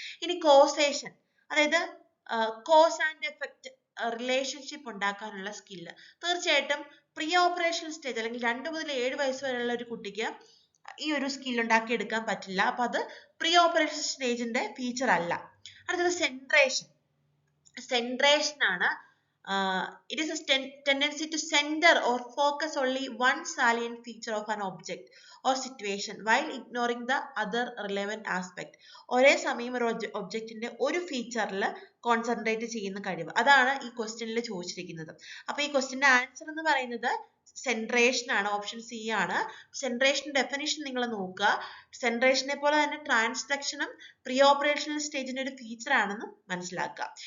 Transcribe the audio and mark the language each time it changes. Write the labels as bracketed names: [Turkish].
[Malayalam] ഇനി കോസേഷൻ, അതായത് cause and effect relationship ഉണ്ടാക്കാനുള്ള സ്കില്ല്. തീർച്ചയായിട്ടും പ്രീ ഓപ്പറേഷണൽ സ്റ്റേജ് അല്ലെങ്കിൽ 2 മുതൽ 7 വയസ്സ് വരെയുള്ള ഒരു കുട്ടിക്ക് ഈ ഒരു സ്കിൽ ഉണ്ടാക്കിയെടുക്കാൻ പറ്റില്ല. അപ്പൊ അത് പ്രീ ഓപ്പറേഷൻ സ്റ്റേജിന്റെ ഫീച്ചർ അല്ല. അടുത്തത് സെൻട്രേഷൻ. സെൻട്രേഷൻ ആണ്. [English] It is a tendency to center or focus only one salient feature of an object or situation while ignoring the other relevant aspect. [Malayalam] ഒരേ സമയം ഒരു ഒബ്ജക്റ്റിന്റെ ഒരു ഫീച്ചറിൽ കോൺസെൻട്രേറ്റ് ചെയ്യുന്ന കഴിവ്, അതാണ് ഈ ക്വസ്റ്റ്യനിൽ ചോദിച്ചിരിക്കുന്നത്. അപ്പൊ ഈ ക്വസ്റ്റ്യന്റെ ആൻസർ എന്ന് പറയുന്നത് സെൻട്രേഷൻ ആണ്, ഓപ്ഷൻ സി ആണ്. സെൻട്രേഷൻ ഡെഫിനിഷൻ നിങ്ങൾ നോക്കുക. സെൻട്രേഷനെ പോലെ തന്നെ ട്രാൻസ്ഡക്ഷനും പ്രീ ഓപ്പറേഷണൽ സ്റ്റേജിന്റെ ഒരു ഫീച്ചർ ആണെന്ന് മനസ്സിലാക്കുക.